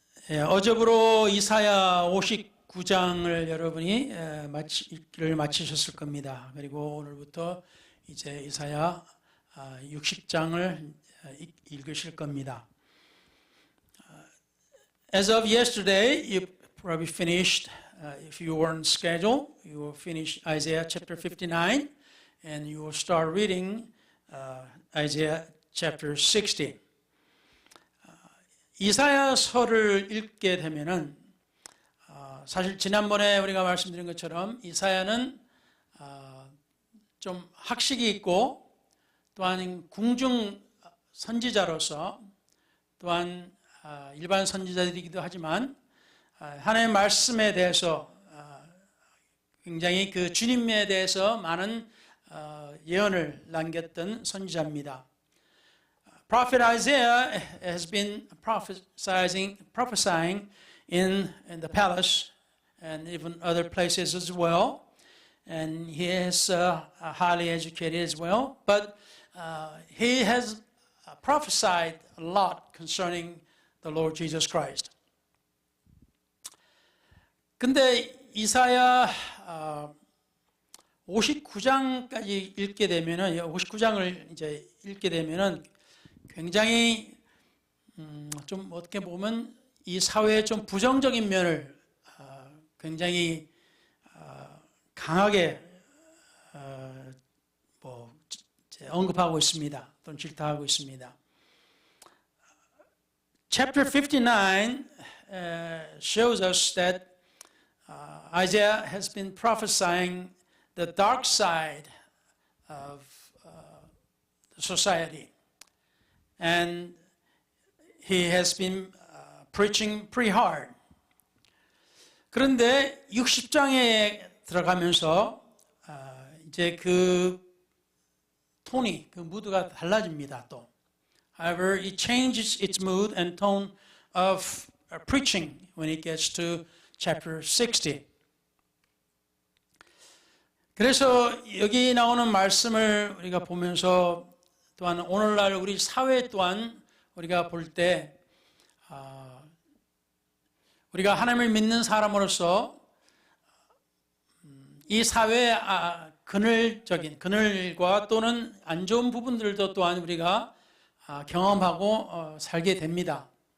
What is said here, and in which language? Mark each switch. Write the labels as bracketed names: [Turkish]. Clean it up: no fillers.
[Korean] 예, 어제부로 이사야 59장을 여러분이 읽기를 마치셨을 겁니다. 그리고 오늘부터 이제 이사야 60장을 읽으실 겁니다. [English] As of yesterday, you probably finished, if you were on schedule, you will finish Isaiah chapter 59, and you will start reading Isaiah chapter 60. [Korean] 이사야서를 읽게 되면은 사실 지난번에 우리가 말씀드린 것처럼 이사야는 좀 학식이 있고 또한 궁중 선지자로서 또한 일반 선지자들이기도 하지만 하나님의 말씀에 대해서 굉장히 그 주님에 대해서 많은 예언을 남겼던 선지자입니다. [English] Prophet Isaiah has been prophesying in the palace and even other places as well. And he is highly educated as well. But he has prophesied a lot concerning the Lord Jesus Christ. [Korean] 근데 이사야 59장까지 읽게 되면은 59장을 이제 읽게 되면은 굉장히 좀 어떻게 보면 이 사회의 좀 부정적인 면을 굉장히 강하게 언급하고 있습니다. 또는 질타하고 있습니다. [English] Chapter 59 shows us that Isaiah has been prophesying the dark side of society. And he has been preaching pretty hard. [Korean] 그런데 60장에 들어가면서 이제 그 톤이, 그 무드가 달라집니다. 또. [English] However, it changes its mood and tone of preaching when it gets to chapter 60. [Korean] 그래서 여기 나오는 말씀을 우리가 보면서 또한 오늘날 우리 사회 또한 우리가 볼 때 우리가 하나님을 믿는 사람으로서 이 사회의 그늘과 또는 안 좋은 부분들도 또한 우리가 경험하고 살게 됩니다.